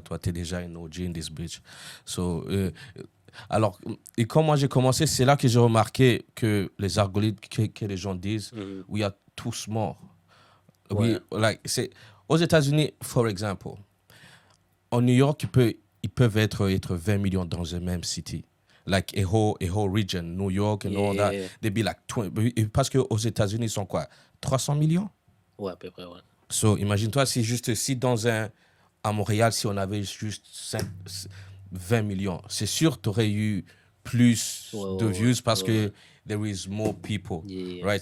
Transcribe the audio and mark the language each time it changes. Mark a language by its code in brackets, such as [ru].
[fr] Toi, tu es déjà un OG in this bitch. So, alors, et quand moi j'ai commencé, c'est là que j'ai remarqué que les algorithmes que les gens disent, we are too small. Ouais. Aux États-Unis, for example, en New York, ils peuvent être 20 millions dans une même city. [en] Like a whole region, New York and all that, they be like 20. [fr] Parce qu'aux États-Unis, ils sont quoi? 300 millions? Ouais, à peu près, ouais. So, imagine-toi si à Montréal, si on avait juste 20 millions, c'est sûr tu aurais eu plus de views parce que there is more people. Right?